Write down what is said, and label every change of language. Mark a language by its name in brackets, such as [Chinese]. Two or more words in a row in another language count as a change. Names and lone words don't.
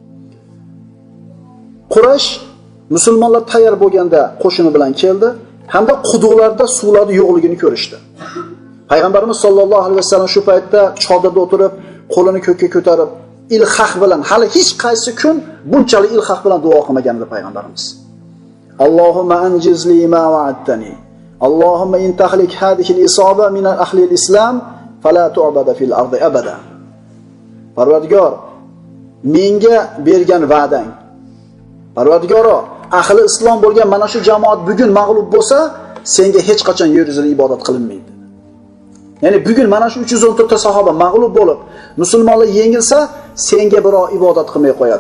[Uzbek] Quraysh musulmonlar tayyor bo'lganda qo'shini bilan keldi, hamda quduqlarda suvlarning yo'qligini ko'rishdi. Payg'ambarimiz [Arabic] صلى الله عليه وسلم [Uzbek] shu paytda chodirda o'tirib, qo'lini ko'kka ko'tarib, ilhaq bilan, hali hech qaysi kun bunchalik ilhaq bilan duo qilmagan edi payg'ambarimiz. [Arabic] اللهم أنجز لي ما وعدتني. اللهم إن تهلك هذه العصابة من أهل الإسلام فلا تعبد في الأرض أبدا. [Uzbek] Parvardigor, menga bergan va'dang. Parvardigoro, ahli islom bo'lgan mana shu jamoat bugun mag'lub bo'lsa, senga hech qachon yer yuzida ibodat qilinmaydi. Ya'ni bugun mana shu 314 ta sahoba mag'lub bo'lib, musulmonlar yengilsa, senga biror ibodat qilmay qo'yadi.